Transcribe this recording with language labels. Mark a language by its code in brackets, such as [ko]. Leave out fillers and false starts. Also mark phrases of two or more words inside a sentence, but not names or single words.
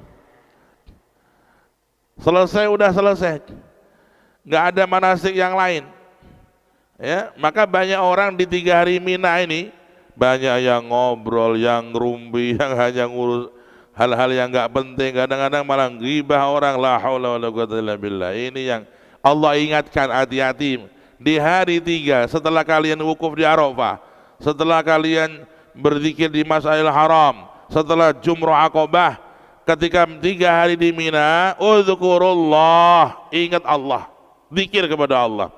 [id] Selesai udah selesai. Nggak ada manasik yang lain. Maka banyak orang di 3 hari Mina ini banyak yang ngobrol, yang ngerumpi, yang hanya ngurus hal-hal yang nggak penting. Kadang-kadang malah ghibah orang. [ar] لا حول ولا قوة إلا بالله. [id] Ini yang Allah ingatkan, hati-hati di hari 3 setelah kalian wukuf di Arafah, setelah kalian berzikir di Masjidil Haram, setelah Jumrah Aqabah, ketika 3 hari di Mina, udzkurullah, ingat Allah, zikir kepada Allah.